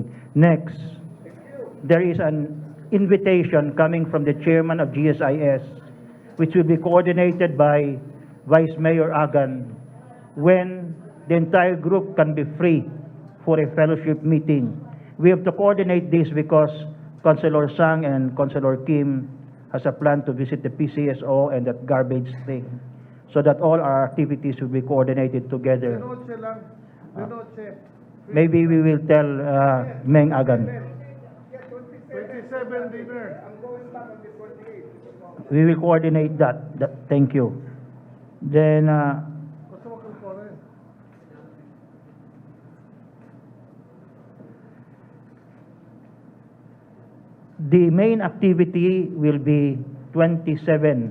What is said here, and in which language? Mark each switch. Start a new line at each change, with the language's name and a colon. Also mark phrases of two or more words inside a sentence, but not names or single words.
English: Next, there is an invitation coming from the chairman of GSIS, which will be coordinated by Vice Mayor Agan, when the entire group can be free for a fellowship meeting. We have to coordinate this because Councilor Sang and Councilor Kim has a plan to visit the PCSO and that garbage thing, so that all our activities will be coordinated together. Denoche lang. Denoche. Maybe we will tell Meng Agan. 27 dinner. We will coordinate that. Thank you. Then,
Filipino: Basta makalkore.
English: the main activity will be 27.